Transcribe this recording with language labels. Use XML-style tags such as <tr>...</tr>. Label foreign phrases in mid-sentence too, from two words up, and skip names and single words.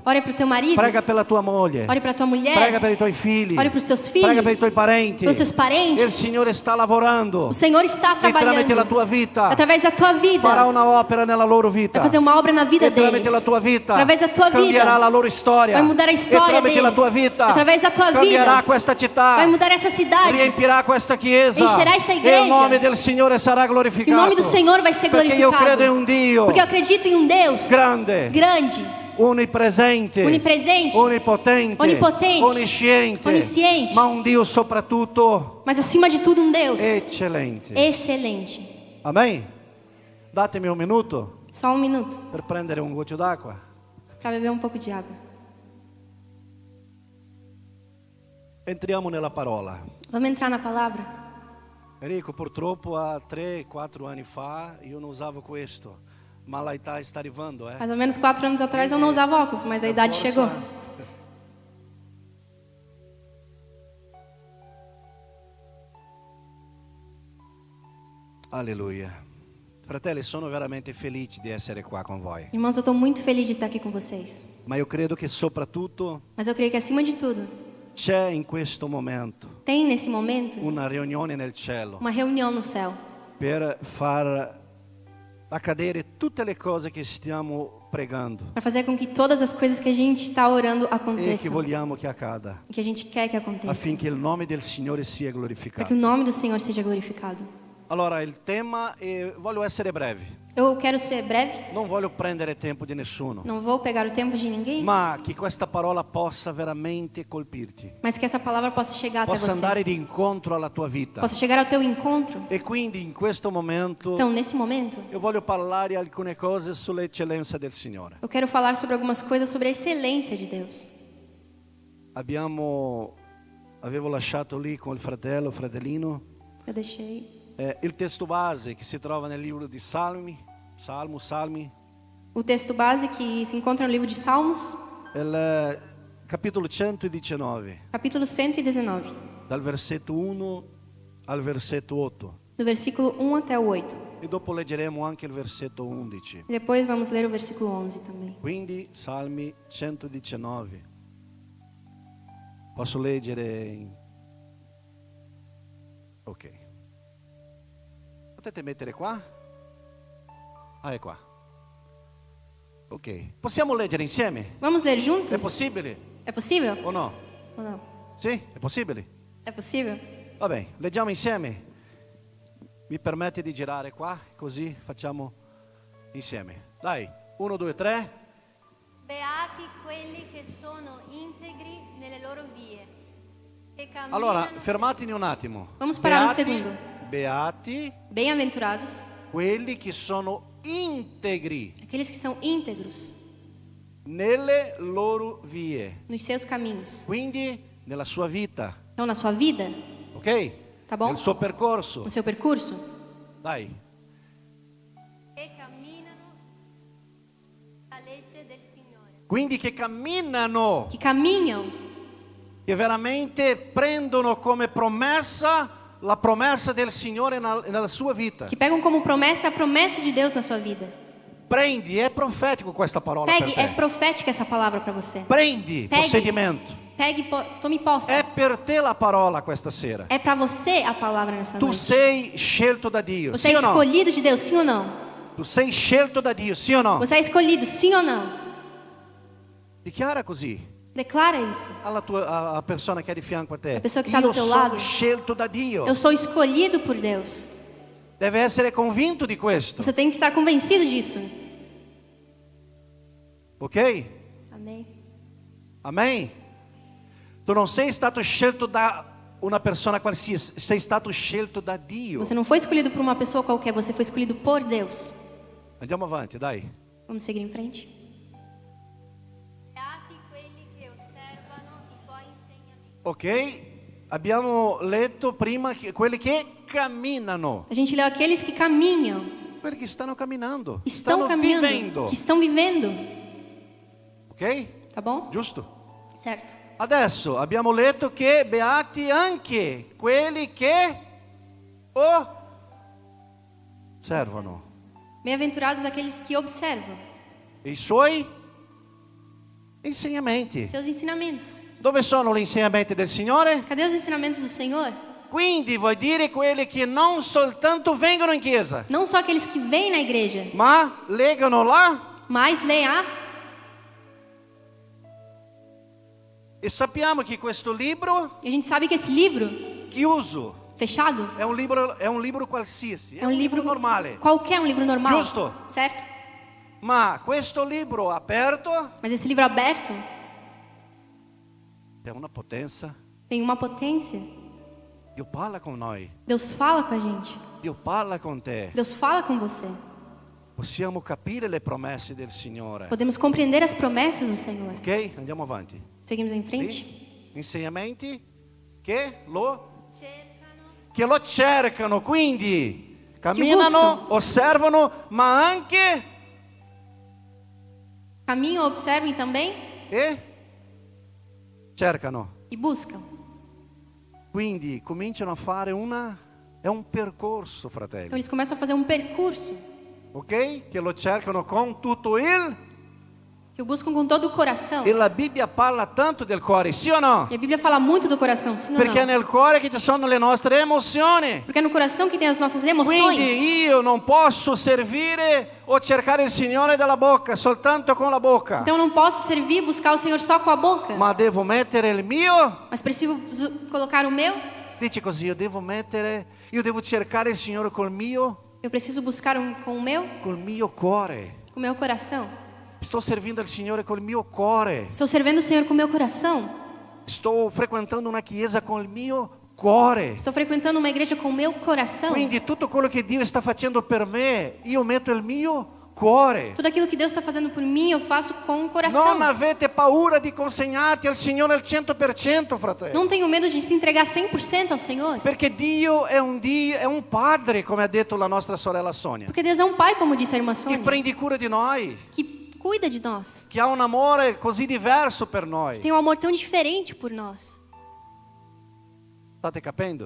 <pt>Ore para o teu marido.</pt> <it>Prega per la tua moglie.</it> <pt>Ore para a tua mulher.</pt> <it>Prega per i tuoi figli.</it> <pt>Ore para os teus filhos.</pt> <it>Prega per i tuoi parenti.</it> <pt>Para os seus parentes.</pt> <it>Il Signore sta lavorando.</it> <pt>O Senhor está</pt> <it>E tramite</it> <pt>trabalhando</pt> <it>la tua vita</it> <pt>através da tua vida.</pt> <it>farà una opera nella loro vita.</it> <pt>Vai fazer uma obra na vida</pt> <it>E tramite</it> <pt>deles.</pt> <it>la tua vita</it> <pt>Através da tua</pt> <it>cambierà</it> <pt>vida.</pt> <it>la loro storia.</it> <pt>Vai mudar a</pt> <it>E</it> <pt>história</pt> <it>tramite la</it> <pt>deles.</pt> <it>tua vita</it> <pt>Através da tua</pt> <it>cambierà</it> <pt>vida.</pt> <it>questa città.</it> <pt>Vai mudar essa cidade.</pt> <it>Riempirà questa chiesa.</it> <pt>Encherà essa</pt> <it>E</it> <pt>igreja.</pt> <it>il nome del Signore sarà</it> <pt>E</pt> <it>glorificato.</it> <pt>o nome do Senhor vai ser</pt> <it>Perché io credo in</it> <pt>glorificado.</pt> <it>un Dio</it> <pt>Porque eu acredito em um Deus</pt> <it>grande,</it> <pt>grande,</pt> <it>onnipresente,</it> <pt>onipresente,</pt> <it>onipotente,</it> <pt>onipotente,</pt> <it>onisciente,</it> <pt>onisciente.</pt> <it>ma un Dio soprattutto</it> <pt>mas acima de tudo um Deus</pt> <it>eccellente.</it> <pt>excelente.</pt> <it>Amen? Datemi un minuto</it> <pt>Só um minuto</pt> <it>per prendere un goccio d'acqua.</it> <pt>para beber um pouco de água.</pt> <it>Entriamo nella parola.</it> <pt>Vamos entrar na palavra?</pt> <it>Enrico, purtroppo há 3-4 anni fa io non usavo questo, ma l'età sta arrivando,</it> <pt>Mais ou menos 4 anos atrás eu não usava óculos, mas a idade</pt> <it>Forza.</it> <pt>chegou.</pt> <it>Alleluia. Fratelli, sono veramente felice di essere qua con voi,</it> <pt>Irmãos, eu estou muito feliz de estar aqui com vocês.</pt> <it>ma io credo che soprattutto</it> <pt>Mas eu creio que acima de tudo,</pt> <it>c'è in questo momento</it> <pt>tem nesse momento</pt> <it>una riunione nel cielo</it> <pt>uma reunião no céu</pt> <it>per far accadere tutte le cose che stiamo pregando</it> <pt>para fazer com que todas as coisas que a gente está orando</pt> <it>e che</it> <pt>aconteçam,</pt> <it>vogliamo che accada,</it> <pt>que a gente quer que aconteça,</pt> <it>affinché il nome del Signore sia</it> <pt>para que</pt> <it>glorificato.</it> <pt>o nome do Senhor seja glorificado.</pt> <it>Allora, il tema, voglio essere breve,</it> <pt>Eu quero ser breve,</pt> <it>non voglio prendere tempo di nessuno,</it> <pt>não vou pegar o tempo de ninguém,</pt> <it>ma che questa parola possa veramente colpirti,</it> <pt>mas que essa palavra possa chegar até</pt> <it>possa andare</it> <pt>você,</pt> <it>di incontro alla tua vita.</it> <pt>possa chegar ao teu encontro.</pt> <it>E quindi in questo momento</it> <pt>Então, nesse momento,</pt> <it>io voglio parlare alcune cose sull'eccellenza del Signore.</it> <pt>eu quero falar sobre algumas coisas sobre a excelência de Deus.</pt> <it>Avevo lasciato lì con il fratellino,</it> <pt>Eu deixei</pt> <it>il testo base che si trova nel libro di Salmi,</it> <pt>o texto base que se encontra no livro de Salmos,</pt> <it>il capitolo 119,</it> <pt>capítulo 119,</pt> <it>dal versetto 1 al versetto 8.</it> <pt>do versículo 1 até o 8.</pt> <it>E dopo leggeremo anche il versetto 11.</it> <pt>E depois vamos ler o versículo 11 também.</pt> <it>Quindi Salmi 119. Posso leggere in... Ok. Potete mettere qua? Ah, è qua. Ok. Possiamo leggere insieme?</it> <pt>Vamos ler juntos?</pt> <it>È possibile</it> <pt>É possível</pt> <it>o no?</it> <pt>ou não?</pt> <it>Sì, è possibile?</it> <pt>É possível?</pt> <it>Va bene, leggiamo insieme. Mi permette di girare qua, così facciamo insieme. Dai, 1, 2, 3. Beati quelli che sono integri nelle loro vie, che camminano. Allora, fermatemi un attimo.</it> <pt>Vamos parar</pt> <it>un secondo. Beati</it> <pt>Bem-aventurados</pt> <it>quelli che sono integri</it> <pt>aqueles que são íntegros</pt> <it>nelle loro vie,</it> <pt>nos seus caminhos.</pt> <it>quindi nella sua vita,</it> <pt>Então, na sua vida,</pt> <it>ok?</it> <pt>tá bom?</pt> <it>Nel suo percorso.</it> <pt>No seu percurso,</pt> <it>Dai, che camminano la legge del Signore. quindi che camminano,</it> <pt>Que caminham,</pt> <it>che veramente prendono come promessa la promessa del Signore nella sua vita.</it> <pt>que pegam como promessa a promessa de Deus na sua vida.</pt> <it>Prendi, è profetico questa parola</it> <pt>Pegue,</pt> <it>per</it> <pt>é</pt> <it>te.</it> <pt>profética essa palavra para você.</pt> <it>Prendi,</it> <pt>Pegue.</pt> <it>possedimento.</it> <pt>Pegue, tome posse.</pt> <it>È per te la parola questa sera.</it> <pt>É para você a palavra nessa</pt> <it>Tu</it> <pt>noite.</pt> <it>sei scelto da Dio,</it> <pt>Você</pt> <it>sì</it> <pt>é</pt> <it>o no?</it> <pt>escolhido de Deus, sim ou não?</pt> <it>Tu sei scelto da Dio, sì o no?</it> <pt>Você é escolhido, sim ou não?</pt> <it>Dichiara così</it> <pt>Declara isso.</pt> <it>alla persona che è di fianco a te. La persona che sta Io</it> <pt>do teu</pt> <it>sono</it> <pt>lado.</pt> <it>scelto da Dio.</it> <pt>Eu sou escolhido por Deus.</pt> <it>Deve essere convinto di questo,</it> <pt>Você tem que estar convencido disso. ok? Amém.</pt> <it>Amen? Tu non sei stato scelto da una persona qualsiasi, sei stato scelto da Dio.</it> <pt>Você não foi escolhido por uma pessoa qualquer, você foi escolhido por Deus.</pt> <it>Andiamo avanti, dai.</it> <pt>Vamos seguir em frente.</pt> <it>Beati quelli che osservano i suoi insegnamenti. Ok? Abbiamo letto prima quelli che camminano,</it> <pt>A gente leu aqueles que caminham,</pt> <it>quelli che stanno camminando,</it> <pt>estão</pt> <it>stanno</it> <pt>caminhando,</pt> <it>vivendo,</it> <pt>que estão vivendo.</pt> <it>ok?</it> <pt>Tá bom?</pt> <it>Giusto?</it> <pt>Certo.</pt> <it>Adesso abbiamo letto che beati anche quelli che osservano</it> <pt>Bem-aventurados aqueles que observam</pt> <it>i suoi insegnamenti.</it> <pt>seus ensinamentos.</pt> <it>Dove sono gli insegnamenti del Signore?</it> <pt>Cadê os ensinamentos do Senhor?</pt> <it>Quindi vuol dire quelli che non soltanto vengono in chiesa,</it> <pt>Não só aqueles que vêm na igreja,</pt> <it>ma legano là</it> <pt>mas leem a.</pt> <it>e sappiamo che questo libro</it> <pt>E a gente sabe que esse livro</pt> <it>chiuso</it> <pt>fechado</pt> <it>è un libro qualsiasi,</it> <pt>é um livro</pt> <it>normale.</it> <pt>qualquer, um livro normal.</pt> <it>Giusto.</it> <pt>Certo?</pt> <it>Ma questo libro aperto</it> <pt>Mas esse livro aberto</pt> <it>è una potenza.</it> <pt>tem uma potência.</pt> <it>Dio parla con noi,</it> <pt>Deus fala com a gente.</pt> <it>Dio parla con te.</it> <pt>Deus fala com você.</pt> <it>Possiamo capire le promesse del Signore.</it> <pt>Podemos compreender as promessas do Senhor.</pt> <it>Ok? Andiamo avanti.</it> <pt>Seguimos em frente.</pt> <it>Sì? Insegnamenti che lo cercano, cercano, quindi camminano, osservano, ma anche</it> <pt>Caminham, observam também</pt> <it>e cercano.</it> <pt>e buscam.</pt> <it>Quindi cominciano a fare è un percorso,</it> <pt>Então</pt> <it>fratelli,</it> <pt>eles começam a fazer um percurso</pt> <it>ok? Che lo cercano con tutto</it> <pt>que o buscam com todo o coração.</pt> <it>e la Bibbia parla tanto del cuore, sì o no?</it> <pt>E a Bíblia fala muito do coração, sim ou</pt> <it>Perché è</it> <pt>não?</pt> <it>nel cuore che ci sono le nostre emozioni.</it> <pt>Porque é no coração que tem as nossas emoções.</pt> <it>Quindi io non posso servire o cercare il Signore dalla bocca, soltanto con la bocca,</it> <pt>Então eu não posso servir, buscar o Senhor só com a boca.</pt> <it>ma devo mettere il mio.</it> <pt>Mas preciso colocar o meu.</pt> <it>Dici così, io devo cercare il Signore</it> <pt>Eu preciso buscar com o</pt> <it>col mio cuore.</it> <pt>com o meu coração.</pt> <it>Sto servindo il Signore col mio cuore.</it> <pt>Estou servindo o Senhor com o meu coração.</pt> <it>Sto frequentando una chiesa con il mio cuore.</it> <pt>Estou frequentando uma igreja com o meu coração.</pt> <it>Quindi tutto quello che Dio sta facendo per me, io metto il mio cuore.</it> <pt>Tudo aquilo que Deus está fazendo por mim, eu faço com o coração.</pt> <it>Non avete paura di consegnarti al Signore al 100%, fratello.</it> <pt>Não tenho medo de se entregar 100% ao Senhor.</pt> <it>Perché Dio è un padre, come ha detto la nostra sorella Sonia,</it> <pt>Porque Deus é um pai, como disse a irmã</pt> <it>che</it> <pt>Sônia,</pt> <it>prende cura di noi,</it> <pt>que cuida de nós.</pt> <it>che ha un amore così diverso per noi.</it> <pt>Tem um amor tão diferente por nós.</pt> <it>State capendo?</it>